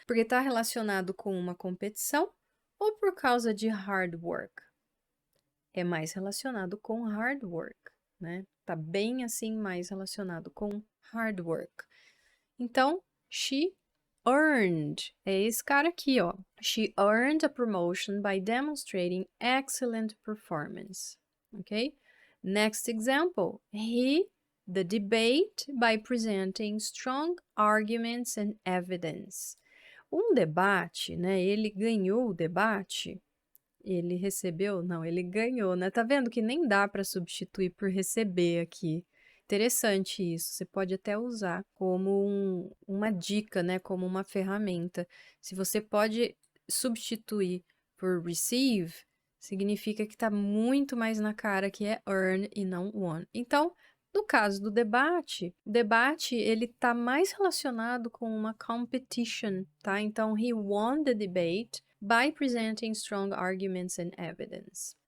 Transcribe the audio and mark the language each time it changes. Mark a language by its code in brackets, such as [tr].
[pt] Porque está relacionado com uma competição ou por causa de hard work? É mais relacionado com hard work, né? Tá bem assim mais relacionado com hard work. Então, [en] she earned. [pt] É esse cara aqui, ó. [en] She earned a promotion by demonstrating excellent performance. Ok? Next example. He the debate by presenting strong arguments and evidence. [pt] Um debate, né? Ele ganhou o debate. Ele recebeu? Não, ele ganhou, né? Tá vendo que nem dá para substituir por receber aqui. Interessante isso. Você pode até usar como uma dica, né? Como uma ferramenta. Se você pode substituir por receive, significa que tá muito mais na cara que é earn e não won. Então, no caso do debate, o debate ele tá mais relacionado com uma competition, tá? [en] Então, he won the debate by presenting strong arguments and evidence.